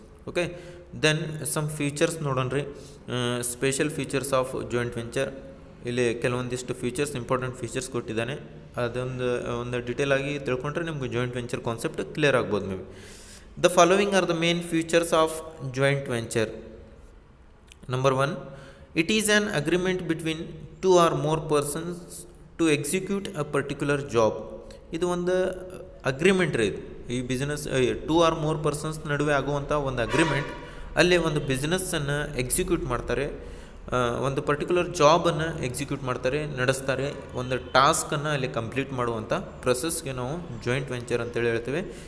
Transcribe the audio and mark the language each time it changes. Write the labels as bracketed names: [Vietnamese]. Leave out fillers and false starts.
[English] Okay, then some features ನೋಡೋಣ. Special features of joint venture. [Kannada] ಇಲ್ಲಿ ಕೆಲವೊಂದಿಷ್ಟು ಫೀಚರ್ಸ್, ಇಂಪಾರ್ಟೆಂಟ್ ಫೀಚರ್ಸ್ ಕೊಟ್ಟಿದ್ದಾನೆ. ಒಂದು ಡೀಟೇಲ್ ಆಗಿ ತಿಳ್ಕೊಂಡ್ರೆ ನಿಮ್ಗೆ ಜಾಯಿಂಟ್ ವೆಂಚರ್ ಕಾನ್ಸೆಪ್ಟ್ ಕ್ಲಿಯರ್ ಆಗ್ಬೋದು. [English] Maybe the following are the main features of joint venture. Number 1, it is an agreement between 2 or more persons to execute a particular job. [Kannada] ಇದು ಒಂದು agreement ರೀ. ಇದು ಈ business 2 or more persons ನಡುವೆ ಆಗುವಂಥ ಒಂದು agreement. ಅಲ್ಲಿ ಒಂದು ಬಿಸ್ನೆಸ್ಸನ್ನು ಎಕ್ಸಿಕ್ಯೂಟ್ ಮಾಡ್ತಾರೆ, ಒಂದು ಪರ್ಟಿಕ್ಯುಲರ್ ಜಾಬನ್ನು ಎಕ್ಸಿಕ್ಯೂಟ್ ಮಾಡ್ತಾರೆ, ನಡೆಸ್ತಾರೆ. ಒಂದು ಟಾಸ್ಕನ್ನು ಅಲ್ಲಿ ಕಂಪ್ಲೀಟ್ ಮಾಡುವಂಥ ಪ್ರೊಸೆಸ್ಗೆ ನಾವು ಜಾಯಿಂಟ್ ವೆಂಚರ್ ಅಂತೇಳಿ ಹೇಳ್ತೇವೆ.